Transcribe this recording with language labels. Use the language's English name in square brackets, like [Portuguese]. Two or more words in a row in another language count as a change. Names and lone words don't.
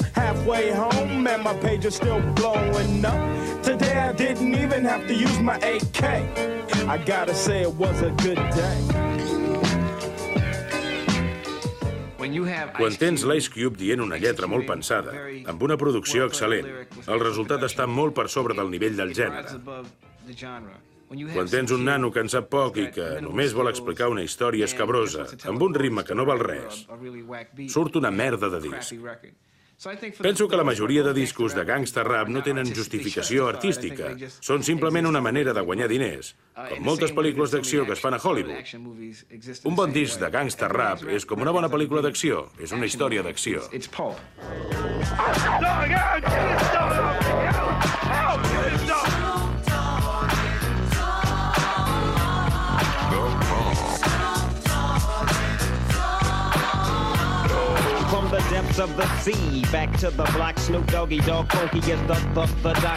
[English] Halfway home, and my page is still blowing up. Today I didn't even have to use my AK. I gotta say it was a good day. [Catalan] Quan tens l'Ice Cube dient una lletra molt pensada, amb una producció excel·lent, el resultat està molt per sobre del nivell del gènere. Quan tens un nano que en sap poc i que només vol explicar una història escabrosa, amb un ritme que no val res, surt una merda de disc. Penso que la majoria de discos de [English] gangsta rap [Catalan] no tenen justificació artística. Són simplement una manera de guanyar diners, com moltes pel·lícules d'acció que es fan a Hollywood. Un bon disc de [English] gangsta rap [Catalan] és com una bona pel·lícula d'acció, és una història d'acció. [English] From the depths of the sea, back to the block, Snoop Doggy Dogg, funky as the doc.